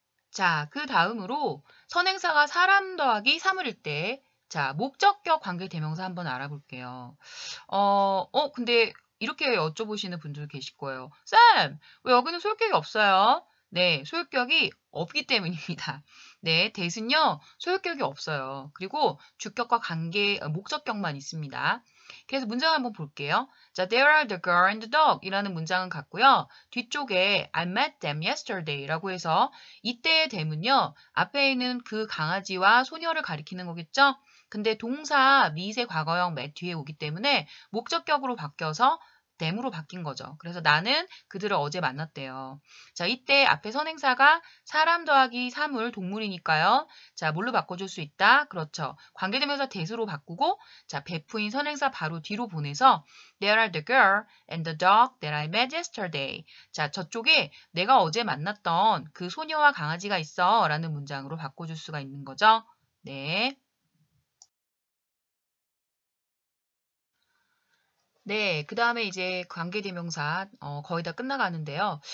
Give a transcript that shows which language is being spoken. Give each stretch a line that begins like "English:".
Korean: 자, 그 다음으로 선행사가 사람 더하기 사물일 때 자, 목적격 관계 대명사 한번 알아볼게요. 근데 이렇게 여쭤보시는 분들도 계실 거예요. 쌤, 왜 여기는 소유격이 없어요? 네, 소유격이 없기 때문입니다. 네, that은요, 소유격이 없어요. 그리고 주격과 목적격만 있습니다. 그래서 문장 한번 볼게요.
English: 자, there are the girl and the dog
Korean: 이라는 문장은 같고요. 뒤쪽에
English: I met them yesterday
Korean: 라고 해서 이때의 them은요, 앞에 있는 그 강아지와 소녀를 가리키는 거겠죠? 근데 동사 미세 과거형 met 뒤에 오기 때문에 목적격으로 바뀌어서 them으로 바뀐 거죠. 그래서 나는 그들을 어제 만났대요. 자, 이때 앞에 선행사가 사람 더하기 사물, 동물이니까요. 자, 뭘로 바꿔줄 수 있다? 그렇죠. 관계대명사 that으로 바꾸고 자, 베프인 선행사 바로 뒤로 보내서
English: There are the girl and the dog that I met yesterday.
Korean: 자, 저쪽에 내가 어제 만났던 그 소녀와 강아지가 있어 라는 문장으로 바꿔줄 수가 있는 거죠. 네. 네, 그 다음에 이제 관계대명사 거의 다 끝나가는데요.